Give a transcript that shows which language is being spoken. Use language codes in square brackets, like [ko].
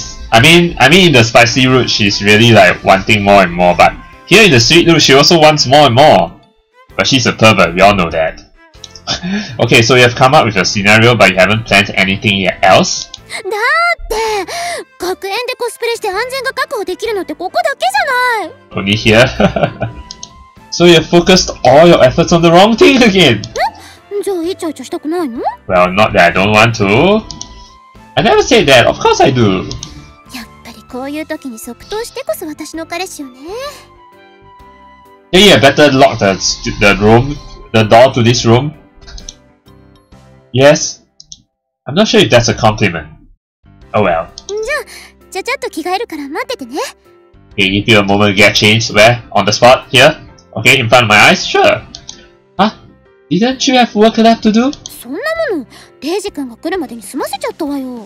[en] I mean in the spicy route she's really like wanting more and more, but here in the sweet route she also wants more and more. But she's a pervert, we all know that. Okay, so you have come up with a scenario but you haven't planned anything else? [ja] だって学園でコスプレして安全が確保できるのってここだけじゃない。 [en] Only here? So you have focused all your efforts on the wrong thing again? [ja] じゃあイチャイチャしたくないの？ [en] Well, not that I don't want to. I never said that, of course I do. [ja] やっぱりこういう時に即答してこそ私の彼氏よね。 [en] Yeah, you better lock the door to this room. Yes? I'm not sure if that's a compliment. Oh well. [ja] じゃあちゃっと着替えるから待っててね。 [en] Okay, give you a moment to get changed. Where? On the spot? Here? Okay, in front of my eyes? Sure. Huh? Didn't you have work left to do? [ja] そんなもの、レイジ君が来るまでに済ませちゃったわよ。